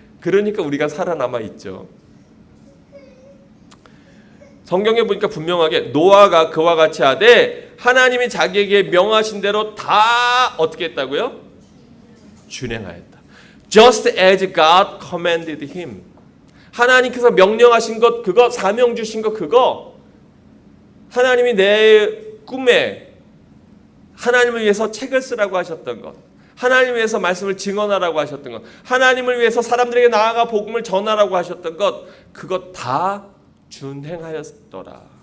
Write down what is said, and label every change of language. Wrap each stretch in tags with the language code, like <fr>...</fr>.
<ko>그러니까 우리가 살아남아 있죠. 성경에 보니까 분명하게 노아가 그와 같이 하되 하나님이 자기에게 명하신 대로 다 어떻게 했다고요? 준행하였다.</ko> <en>Just as God commanded him.</en> <ko>하나님께서 명령하신 것 그거, 사명 주신 것 그거, 하나님이 내 꿈에 하나님을 위해서 책을 쓰라고 하셨던 것, 하나님을 위해서 말씀을 증언하라고 하셨던 것, 하나님을 위해서 사람들에게 나아가 복음을 전하라고 하셨던 것, 그것 다 준행하였더라.</ko>